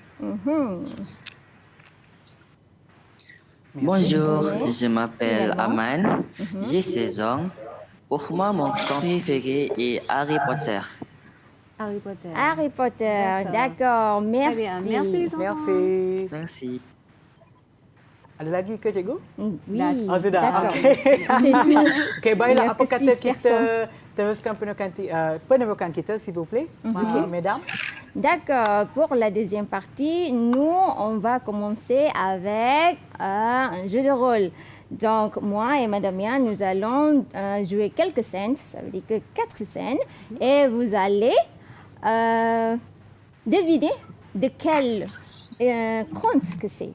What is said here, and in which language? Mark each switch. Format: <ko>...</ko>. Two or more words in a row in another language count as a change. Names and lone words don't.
<fr>Bonjour, je m'appelle Aman, j'ai 16 ans. Pour moi, mon conte préféré est Harry Potter. Harry Potter. Harry Potter. D'accord. Très Merci. bien. Merci les enfants. Merci. Merci.</fr> <ms>Ada lagi ke cikgu?</ms> <fr>Oui.</fr> <ms>Oh, sudah.</ms> <fr>D'accord. Okey. C'est tout.</fr> <ms>Okey, baiklah.</ms> <fr>Il y a</fr> <ms>Apa</ms> <fr>que</fr> <ms>kata 6 kita teruskan penemukan kita,</ms> <fr>s'il vous plaît, mesdames? D'accord. Pour la deuxième partie, nous, on va commencer avec un jeu de rôle. Donc, moi et Madame Yann, nous allons jouer quelques scènes, ça veut dire que 4 scènes, et vous allez deviner de quel conte que c'est.</fr>